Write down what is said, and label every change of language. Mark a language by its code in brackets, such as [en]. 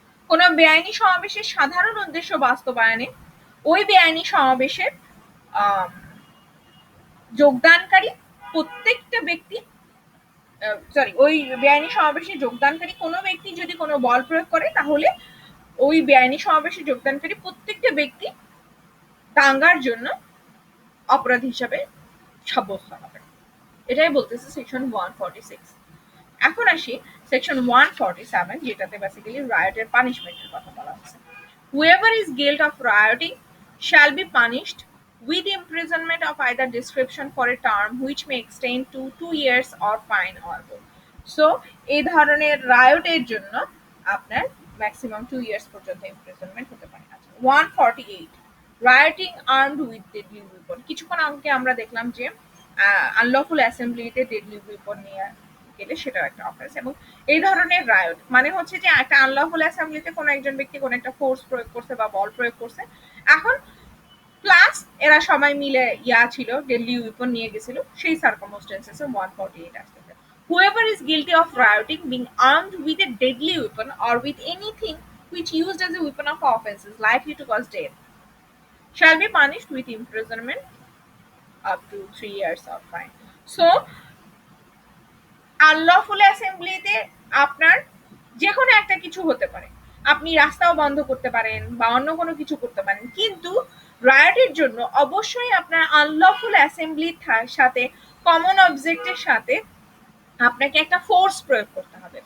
[bn] কোন বেআইনি সমাবেশের সাধারণ উদ্দেশ্য বাস্তবায়নে ওই বেআইনি সমাবেশের যোগদানকারী প্রত্যেকটা ব্যক্তি ওই বেআইনি সমাবেশে যোগদানকারী কোনো ব্যক্তি যদি কোনো বল প্রয়োগ করে তাহলে ওই বেআইনি সমাবেশে যোগদানকারী প্রত্যেকটা ব্যক্তি দাঙ্গার জন্য অপরাধী হিসাবে সাব্যস্ত হবে, এটাই বলতেছে সেকশন 146। এখন আসি সেকশন 147 যেটাতে বেসিক্যালি রায়টের পানিশমেন্টের কথা বলা হচ্ছে। [en] whoever is guilty of rioting shall be punished with imprisonment of either description for a term which may extend to 2 years or fine or both। [bn] So এই ধরনের রায়টের জন্য আপনার ম্যাক্সিমাম 2 ইয়ার্স পর্যন্ত ইমপ্রিজনমেন্ট হতে পারে। 148 রায়োটিং আর্মড উইথ ডেডলি উইপন, কিছুক্ষণ আগে আমরা দেখলাম যে আনলফুল অ্যাসেম্বলিতে ডেডলি উইপন নিয়ে গেলে সেটাও একটা অফেন্স। এবং এই ধরনের রায়ট মানে হচ্ছে যে একটা আনলফুল অ্যাসেম্বলিতে কোনো একজন ব্যক্তি কোনো একটা ফোর্স প্রয়োগ করছে বা বল প্রয়োগ করছে, এখন প্লাস এরা সবাই মিলে ছিল ডেডলি উইপন নিয়ে গেছিল, সেই সার্কামস্টেন্সেসে 148 আসতেছে। [en] Whoever is guilty of rioting being armed with a deadly weapon or with anything which used as a weapon of offense is likely to cause death shall be punished with imprisonment up to 3 years or fine. [bn] So unlawful অ্যাসেম্বলিতে আপনার যে কোনো একটা কিছু হতে পারে, আপনি রাস্তাও বন্ধ করতে পারেন বা অন্য কোনো কিছু করতে পারেন, কিন্তু রায়টের জন্য অবশ্যই আপনার আনলফুল অ্যাসেম্বলির সাথে কমন অবজেক্টের সাথে আপনাকে একটা ফোর্স প্রয়োগ করতে হবে।